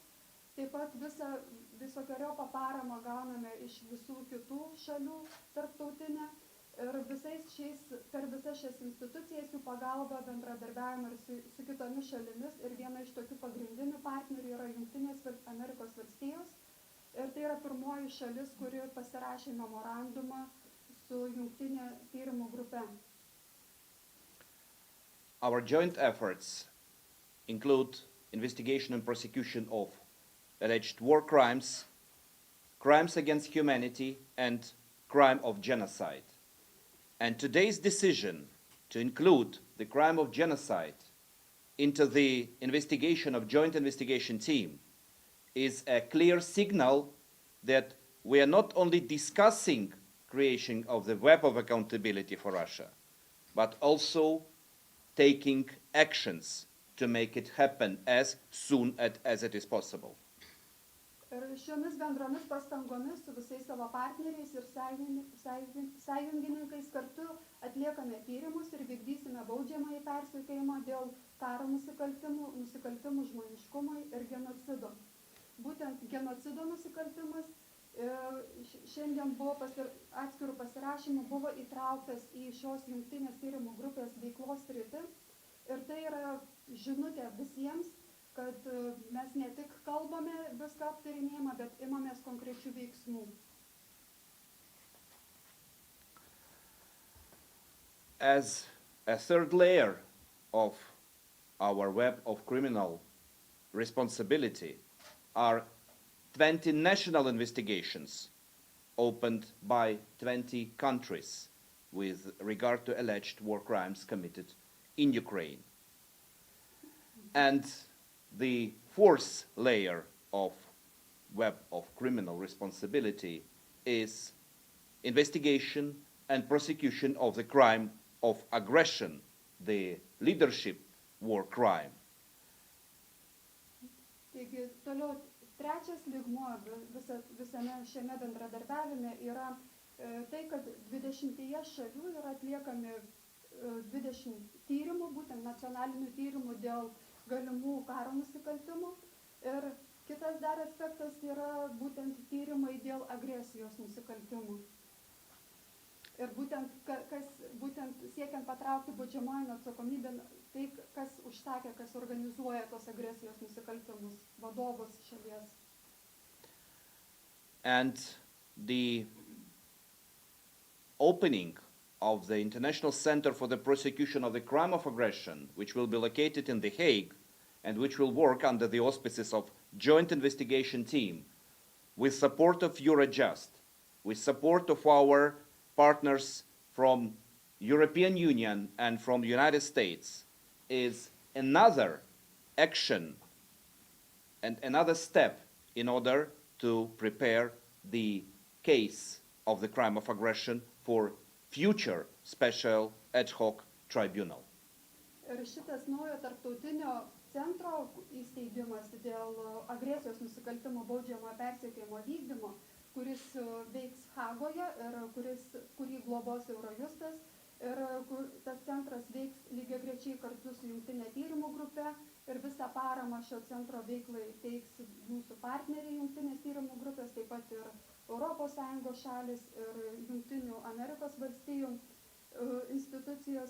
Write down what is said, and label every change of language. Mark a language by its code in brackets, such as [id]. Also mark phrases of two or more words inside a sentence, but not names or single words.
[lt] Taip pat visokeriopą paramą gauname iš visų kitų šalių tarptautinę ir per visas šias institucijas jų pagalba bendradarbiavimą ir su kitomis šalimis. Ir viena iš tokių pagrindinių partnerių yra Jungtinės Amerikos valstijos. Ir tai yra pirmoji šalis, kuri pasirašė memorandumą su jungtinė tyrimų grupe. [en] Our joint efforts include investigation and prosecution of alleged war crimes, crimes against humanity, and crime of genocide. And today's decision to include the crime of genocide into the investigation of joint investigation team is a clear signal that we are not only discussing creation of the web of accountability for Russia, but also taking actions to make it happen as soon as it is possible. [lt] Ir šiomis bendromis pastangomis su visais savo partneriais ir sąjungininkais kartu atliekame tyrimus ir vykdysime baudžiamąjį persekiojimą dėl karo nusikaltimų, nusikaltimų žmoniškumui ir genocido. Būtent genocido nusikaltimas šiandien buvo atskirų pasirašymų buvo įtrauktas į šios jungtinės tyrimų grupės veiklos sritį. Ir tai yra žinutė visiems, kad mes ne tik kalbame viską aptarinėjimą, bet imamės konkrečių veiksmų. [en] As a third layer of our web of criminal responsibility are 20 national investigations opened by 20 countries with regard to alleged war crimes committed in Ukraine. And the fourth layer of web of criminal responsibility is investigation and prosecution of the crime of aggression, the leadership war crime. [lt] Taigi, toliau trečias lygmuo visame šiame bendradarbiavime yra tai, kad 20 šalių yra atliekami 20 tyrimų, būtent nacionalinių tyrimų dėl galimų karo nusikaltimų. Ir kitas dar aspektas yra būtent tyrimai dėl agresijos nusikaltimų. Ir būtent siekiant patraukti baudžiamojon atsakomybėn tai, kas užsakė, kas organizuoja tos agresijos nusikaltimus, vadovus šalies. [en] And the opening of the International Center for the Prosecution of the Crime of Aggression, which will be located in The Hague and which will work under the auspices of Joint Investigation Team, with support of Eurojust, with support of our partners from European Union and from the United States, is another action and another step in order to prepare the case of the crime of aggression for future special ad hoc tribunal. [lt] Ir šitas naujo tarptautinio centro įsteigimas dėl agresijos nusikaltimo baudžiamojo persekiojimo vykdymo, kuris veiks Hagoje ir kurį globos Eurojustas, ir tas centras veiks lygiagrečiai kartu su jungtinė tyrimų grupe, ir visą paramą šio centro veiklai teiks mūsų partneriai jungtinės tyrimų grupės, taip pat ir ES šalis ir Jungtinių Amerikos valstijų institucijos.